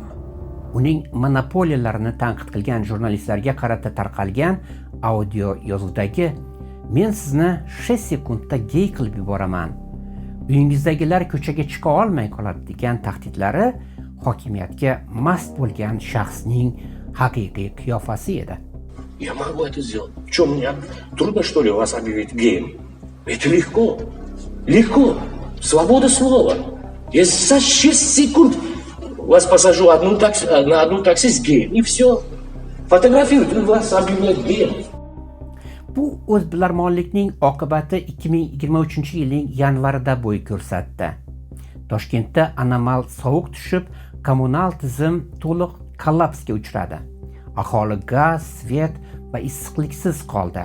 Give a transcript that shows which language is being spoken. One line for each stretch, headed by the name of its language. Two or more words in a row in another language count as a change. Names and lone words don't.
Uzbek: Uning monopoliyalarini tanqid qilgan jurnalistlarga qarata tarqalgan audio yozuvdagi "Men sizni 6 sekundda gey qilib yuboraman. Uyingizdagilar ko'chaga chiqa olmay qoladi" degan tahdidlari hokimiyatga mast bo'lgan shaxsning haqiqiy qiyofasi edi.
Russian: Я могу это сделать. Что, мне трудно, что ли, вас объявить геем? Это легко. Легко. Свобода слова. Я за 6 секунд вас посажу на одну такси с геем, и все. Фотографируют, и вас объявляют геем.
Uzbek: Bu o'zbilarmonlikning oqibati 2023 yilning yanvarida bo'y ko'rsatdi. Toshkentda anomal sovuq tushib, kommunal tizim to'liq kollapsga uchradi. Aholi gaz, svet va issiqliksiz qoldi.